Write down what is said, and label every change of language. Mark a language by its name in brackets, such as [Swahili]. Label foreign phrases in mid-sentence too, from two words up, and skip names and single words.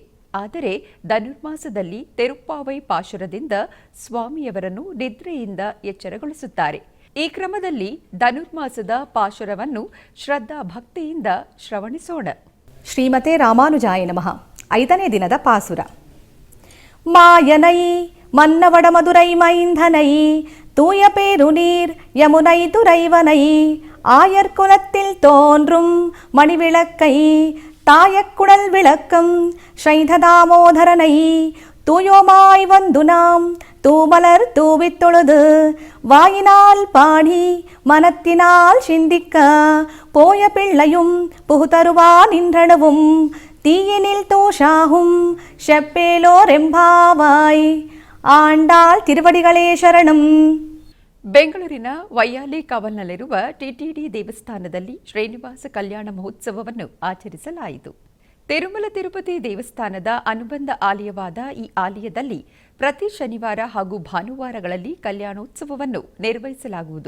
[Kannada] ಆದರೆ ಧನುರ್ಮಾಸದಲ್ಲಿ ತಿರುಪ್ಪಾವೈ ಪಾಶುರದಿಂದ ಸ್ವಾಮಿಯವರನ್ನು ನಿದ್ರೆಯಿಂದ ಎಚ್ಚರಗೊಳಿಸುತ್ತಾರೆ. ಈ ಕ್ರಮದಲ್ಲಿ ಧನುರ್ಮಾಸದ ಪಾಶುರವನ್ನು ಶ್ರದ್ಧಾ ಭಕ್ತಿಯಿಂದ ಶ್ರವಣಿಸೋಣ. ಶ್ರೀಮತೆ ರಾಮಾನುಜಾಯ ನಮಃ. 5ನೇ ದಿನದ ಪಾಸುರ. [Tamil] மாயனை மன்னுவட மதுரை மைந்தனை தூய பேருநீர் யமுனை துறைவனை ஆயர்குலத்தில் தோன்றும் மணிவிளக்கை தாயக்குடல் விளக்கம் ஸ்ரீதாமோதரனை தூயோமாய் வந்து நாம் தூமலர் தூவித் தொழுது வாயினால் பாடி மனத்தினால் சிந்திக்க போய பிள்ளையும் புகுதருவா நின்றனவும் தீயினில் தோஷாகும் செப்பேலோரெம்பாவாய். ஆண்டாள் திருவடிகளே சரணம். [Kannada] ಬೆಂಗಳೂರಿನ ವೈಯಾಲಿ ಕಾವಲ್ನಲ್ಲಿರುವ ಟಿಟಿಡಿ ದೇವಸ್ಥಾನದಲ್ಲಿ ಶ್ರೀನಿವಾಸ ಕಲ್ಯಾಣ ಮಹೋತ್ಸವವನ್ನು ಆಚರಿಸಲಾಯಿತು. ತಿರುಮಲ ತಿರುಪತಿ ದೇವಸ್ಥಾನದ ಅನುಬಂಧ ಆಲಯವಾದ ಈ ಆಲಯದಲ್ಲಿ ಪ್ರತಿ ಶನಿವಾರ ಹಾಗೂ ಭಾನುವಾರಗಳಲ್ಲಿ ಕಲ್ಯಾಣೋತ್ಸವವನ್ನು ನಿರ್ವಹಿಸಲಾಗುವುದು.